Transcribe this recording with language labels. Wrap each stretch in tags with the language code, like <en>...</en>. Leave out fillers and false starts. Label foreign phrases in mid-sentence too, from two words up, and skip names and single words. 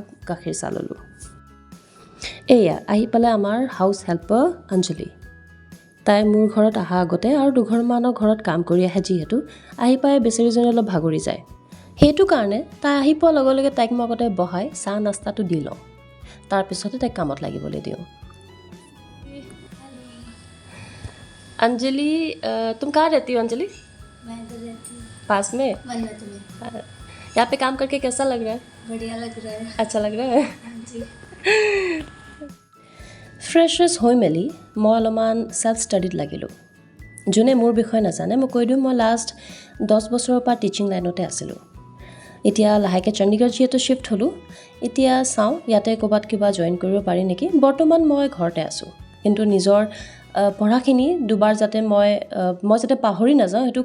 <as>গাখীৰ চাহ ল'লোঁ এয়া আহি পেলাই আমাৰ</as> <en>house helper</en> <as>অঞ্জলি তাই মোৰ ঘৰত অহা আগতে আৰু দুঘৰমানৰ ঘৰত কাম কৰি আহে যিহেতু আহি পাই বেচেৰীজনী অলপ ভাগৰি যায় সেইটো কাৰণে তাই আহি পোৱাৰ লগে লগে তাইক মই আগতে বহাই চাহ নাস্তাটো দি লওঁ তাৰপিছতে তাইক কামত লাগিবলৈ দিওঁ</as> <hi>अंजलि तुम कहाँ रहती हो अंजलि मैं तो रहती हूँ पास में मन्नत में यहाँ पे काम करके कैसा लग रहा है बढ़िया लग रहा है अच्छा लग रहा है हाँ जी</hi> <as>ফ্ৰেছাৰ্ছ হৈ মেলি মই অলপমান ছেল্ফ ষ্টাডিত লাগিলোঁ যোনে মোৰ বিষয়ে নাজানে মই কৈ দিওঁ মই লাষ্ট 10 বছৰৰ পৰা টিচিং লাইনতে আছিলোঁ এতিয়া লাহেকৈ চণ্ডীগড় যিহেতু শ্বিফ্ট হ'লোঁ এতিয়া চাওঁ ইয়াতে ক'ৰবাত কিবা জইন কৰিব পাৰি নেকি বৰ্তমান মই ঘৰতে আছোঁ কিন্তু নিজৰ পঢ়াখিনি দুবাৰ যাতে মই যাতে পাহৰি নাযাওঁ সেইটো</as>